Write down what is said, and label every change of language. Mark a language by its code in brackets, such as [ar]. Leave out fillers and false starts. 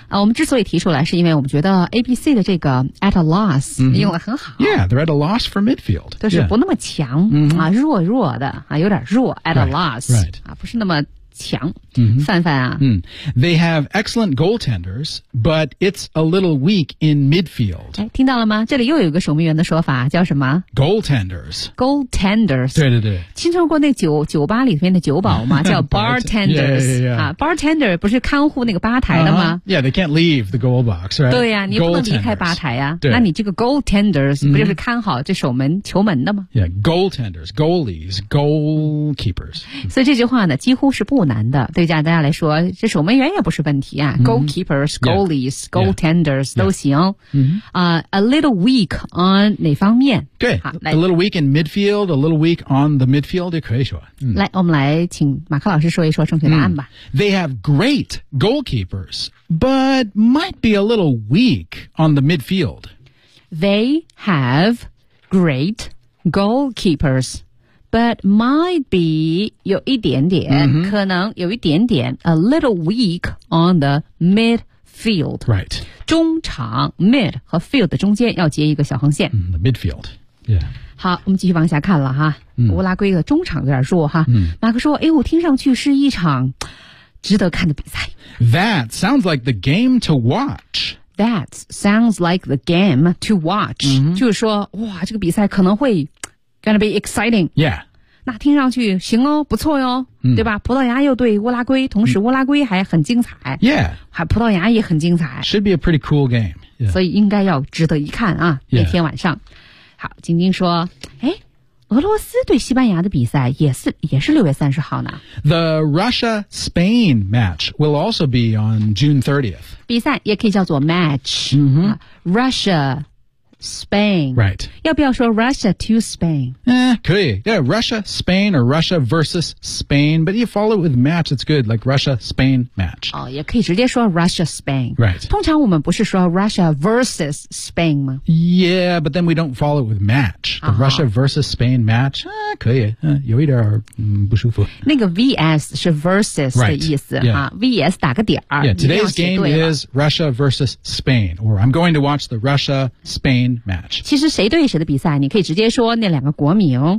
[zh] 啊，我们之所以提出来，是因为我们觉得 ABC 的这个 [en] at a loss、 mm-hmm. [zh] 用得很好。 [en] Yeah, they're at a loss for midfield. [zh] 就是不那么强、 [en] yeah. [zh] 啊，弱弱的啊，有点弱 at [en] right, a loss、 right. [zh] 啊，不是那么强。 Mm-hmm. 范范啊，嗯、mm. [en] ，They have excellent goaltenders, but it's a little weak in midfield. [zh] 哎，听到了吗？这里又有一个守门员的说法，叫什么 [en] ？Goaltenders. Goaltenders. [zh] 对对对。听说过那酒吧里面的酒保吗？叫 bartenders. [en] yeah, yeah, yeah. [zh] 啊 ，bartender 不是看护那个吧台的吗、 uh-huh. [en] ？Yeah, they can't leave the goal box, right? [zh] 对呀、啊，你不能离开吧台呀、啊。那你这个 goaltenders 不就是看好这守门、mm-hmm. 球门的吗 [en] ？Yeah, goaltenders, goalies, goalkeepers. [zh] 所以这句话呢，几乎是不难的。对加拿大来说，这守门员也不是问题啊。 [en] Mm-hmm. Goalkeepers, goalies, yeah. goaltenders, yeah. [zh] 都行。嗯、 [en] mm-hmm. A little weak on [zh] 哪方面？ [en] 对 ，a little weak in midfield, a little weak on the midfield [zh] 也可以说。来，我们来请马克老师说一说正确答案吧。 [en] They have great goalkeepers, but might be a little weak on the midfield. They have great goalkeepers. But might be [zh] 有一点点、 mm-hmm. 可能有一点点 [en] a little weak on the midfield. Right. [zh] 中场 mid 和 field 中间要接一个小横线。 [en] The midfield. Yeah. [zh] 好，我们继续往下看了哈。乌拉圭的中场有点弱哈。马克说，诶，我听上去是一场值得看的比赛。 [en] That sounds like the game to watch. That sounds like the game to watch.、 Mm-hmm. [zh] 就是说，哇，这个比赛可能会 [en] Gonna be exciting. Yeah. [zh] 那听上去行哦，不错哟、对吧？葡萄牙又对乌拉圭，同时乌拉圭还很精彩。 [en] Yeah. [zh] 还葡萄牙也很精彩。 [en] Should be a pretty cool game.、Yeah. [zh] 所以应该要值得一看啊、 [en] yeah. [zh] 那天晚上。好，晶晶说，诶，俄罗斯对西班牙的比赛也是6月30号呢。 [en] The Russia-Spain match will also be on June 30th. [zh] 比赛也可以叫做 match.、 Mm-hmm. [en] Russia-Spain. Right. [zh] 要不要说 [en] Russia to Spain? [zh] 可以。 [en] Yeah, Russia-Spain or Russia versus Spain. But you follow it with match, it's good. Like Russia-Spain match. [zh] 哦，也可以直接说 Russia-Spain. [en] Right. [zh] 通常我们不是说 [en] Russia versus Spain [zh] 吗？ [en] Yeah, but then we don't follow it with match. The、 uh-huh. Russia versus Spain match. [zh] 可以。有一点、不舒服。那个 VS 是 versus、 [en] right. [zh] 的意思、 [en] yeah. [zh] VS 打个点。 [en] Yeah, today's game is Russia versus Spain. Or I'm going to watch the Russia-Spain. Match. [zh] 其实谁对谁的比赛你可以直接说那两个国名